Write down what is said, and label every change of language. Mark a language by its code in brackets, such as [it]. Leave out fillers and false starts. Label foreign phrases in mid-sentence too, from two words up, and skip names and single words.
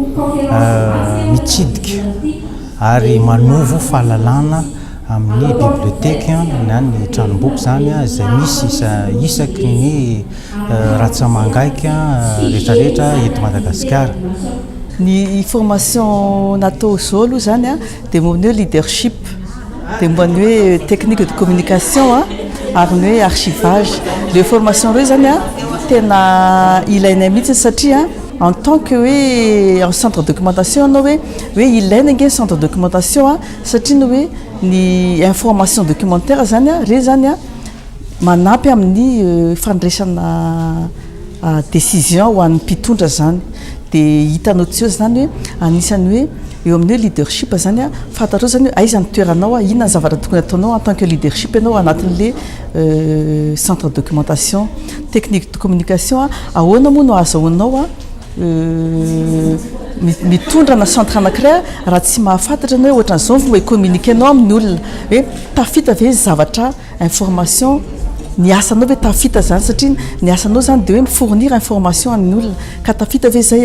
[mg] mitsidika ary manovo fahalalana amin'ny biblioteka na ny tranomboky zany izay misy isaky ny ratsamangaika rehetrarehetra eto Madagasikara. Ny formation natao zao aloha zany a dia momba ny hoe leadership, dia momba ny hoe [fr] technique de communication [mg] ary ny hoe archivage. [fr] Le formation [mg] reo zany a tena ilaina mihitsy satria [fr] en tant que [mg] hoe [fr] en centre de documentation [mg] anao hoe ilaina nge [fr] centre de documentation [mg] satria ny hoe ny [fr] information documentaire [mg] zany a re zany a manampy amin'ny fandraisana décision ho an'ny mpitondra zany. Dia hitanao tsy eo zany hoe anisany hoe eo amin'ny hoe leadership zany a fantatrao zany hoe aiza ny toeranao inona ny zavatra tokony ataonao [fr] en tant que leadership [mg] ianao anatin'le [fr] centre de documentation technique de communication [mg] ahoana moa no azahoanao mitondra centre anankiray raha tsy mahafantatra anao hoe ohatran'izao fomba communiquenao amin'ny olona hoe tafita ve zavatra information ny asanao hoe tafita zany satria ny asanao zany dia hoe mifournir information amin'ny olona ka tafita ve zay